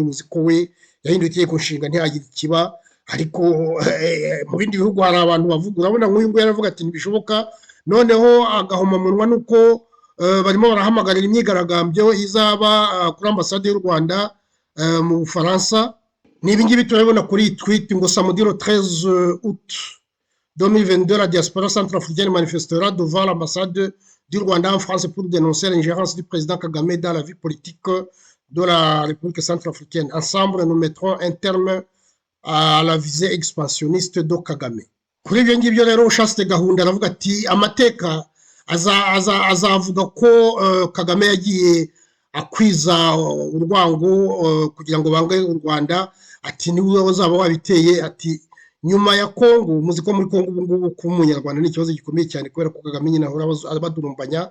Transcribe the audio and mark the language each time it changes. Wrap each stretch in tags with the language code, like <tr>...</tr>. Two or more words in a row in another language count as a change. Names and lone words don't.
<rw>Muzi ko we yahinduye itegeko nshinga ntihagire ikiba, ariko mu bindi bihugu hari abantu bavuga, urabona nk'uyu nguyu yaravuga ati ntibishoboka. Noneho agahomamunwa nuko barimo barahamagarira imyigaragambyo izaba kuri ambasade y'u Rwanda mu Bufaransa. Nibi ngibi turabibona kuri tweet ngo</rw> <fr>samedi le 13 août 2022 la diaspora centrafricaine manifestera devant l'ambassade du Rwanda en France pour dénoncer l'ingérence du président Kagame dans la vie politique de la République centrafricaine. Ensemble, nous mettrons un terme à la visée expansionniste de Kagame.</fr> <rw>Kuri ibyo ngibyo rero Ushatse Gahunda aravuga ati amateka azavuga ko Kagame yagiye akwiza urwango kugira ngo bange u Rwanda. Ati niwe wazaba wabiteye. Ati nyuma ya Kongo, muzi ko muri Kongo ubu ngubu ku munyarwanda ni ikibazo gikomeye cyane, kubera ko Kagame nyine ahora abadurumbanya.</rw>